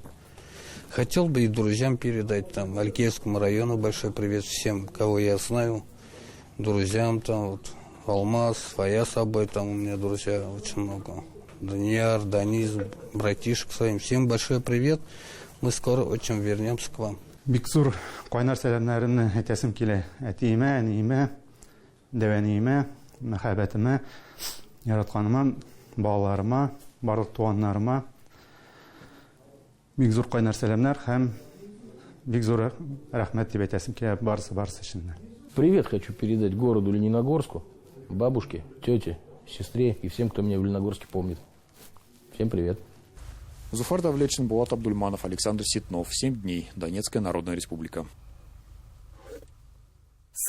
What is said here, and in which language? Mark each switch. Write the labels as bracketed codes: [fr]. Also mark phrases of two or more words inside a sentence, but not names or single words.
[ru] Хотел бы и друзьям передать, там, Алькеевскому району большой привет всем, кого я знаю. Друзьям, там, вот, Алмаз, Фаяс Абай, там у меня друзья очень много. Данияр, Даниз, братишек своим. Всем большой привет. Мы скоро очень вернемся к вам. [tt] Бикзур, қайнар сәлемнәрімні әйтәсем килә. Әтиемә, әниемә, дәвәниемә, мәхәббәтемә, яратканыма, балаларыма, барлык туганнарыма. Бик зур кайнар сәлемнәр һәм бик зур рәхмәт дип әйтәсем килә барысы өчен. [ru] Привет хочу передать городу Лениногорску, бабушке, тете, сестре и всем, кто меня в Лениногорске помнит. Всем привет. Зуфар Давлечин, Булат Абдульманов, Александр Ситнов. 7 дней. Донецкая Народная Республика.